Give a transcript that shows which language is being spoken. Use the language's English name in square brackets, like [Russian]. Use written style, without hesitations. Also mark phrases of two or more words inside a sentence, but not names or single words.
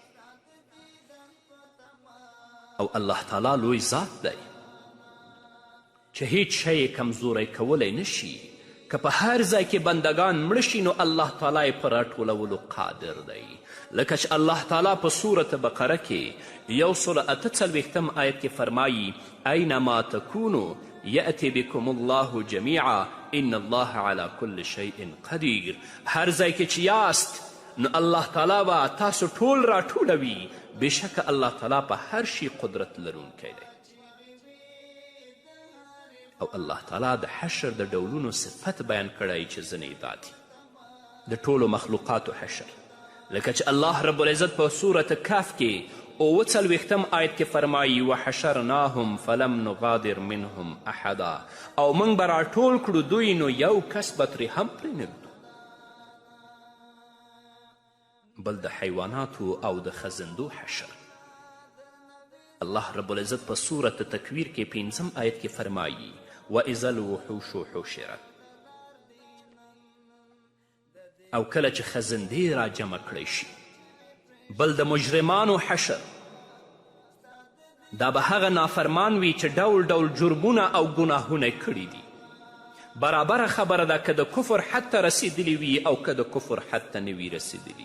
[Pashto] او الله تعالی لوی ذات دی چې هیڅ شی یې کمزوری کولی نشي. که په هر ځای کې بندگان مړه شي نو الله تعالی یې په راټولولو قادر دی. لکه چې الله تعالی په صورت بقره کې 148 آیت کې فرمایي [Arabic] اینما تکونو یأتی بکم الله جمیعا ان الله على كل شیء قدیر. [Pashto] هر ځای کې چې یاست نو الله تعالی به تاسو ټول راټولوي. بېشکه الله تعالی په هر شي قدرت لرونکی دی. او الله تعالی د حشر د ډولونو صفت بیان کړی چې ځینې دا دي د ټولو مخلوقاتو حشر. لکه چې الله رب العزت په صورت کهف کې 43 آیت کې فرمایي [Arabic] وحشرناهم فلم نغادر منهم احدا. [Pashto] او موږ به راټول کړو دوی نو یو کس به ترې هم پرې نږدو. بل د حیواناتو او د خزندو حشر. الله رب العزت په صورت تکویر کې 5 آیت کې فرمایي [Arabic] وإذا الوحوش حشرت. [Pashto] او کله چې خزندې را جمع کړی شي. بل د مجرمانو حشر. دا به هغه نافرمان وي چې ډول ډول جرمونه او ګناهونه یې کړي دي. برابره خبره ده که د کفر حد ته رسیدلی وي او که د کفر حد ته نه وي رسیدلی.